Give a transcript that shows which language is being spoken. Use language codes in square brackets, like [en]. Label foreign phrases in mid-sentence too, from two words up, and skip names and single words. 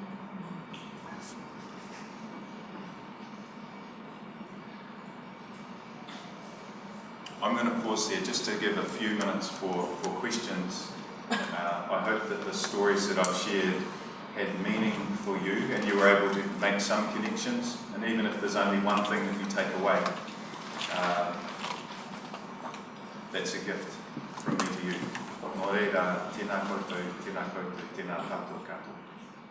[en] I'm going to pause there just to give a few minutes for questions. I hope that the stories that I've shared had meaning for you and you were able to make some connections, and even if there's only one thing that you take away, that's a gift from me to you. [mi] Nō reira, tēnā koutou, tēnā koutou, tēnā tātou katoa.